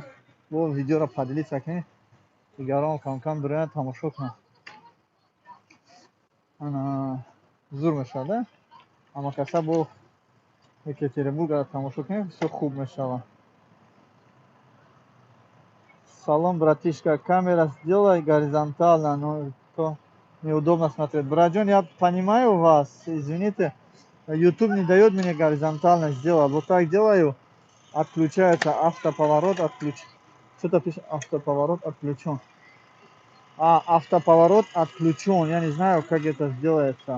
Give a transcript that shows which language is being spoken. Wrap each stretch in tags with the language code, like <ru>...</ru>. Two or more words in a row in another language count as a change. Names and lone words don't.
<tg>Бо видеоро поделиться кунед. Дигарон кам-кам бироянд, тамошо кунанд. Ана зур мешавад, да? Ама каса бо Екатеринбурга тамошо кунед, бисёр хуб мешавад.</tg> <ru>Салом, братишка, камера сделай горизонтально, но то неудобно смотреть. Братджон, я понимаю вас, извините, YouTube не дает мне горизонтально сделать. Вот так делаю, отключается автоповорот, Что-то пишет, автоповорот отключен. Автоповорот отключен, я не знаю, как это сделается.</ru>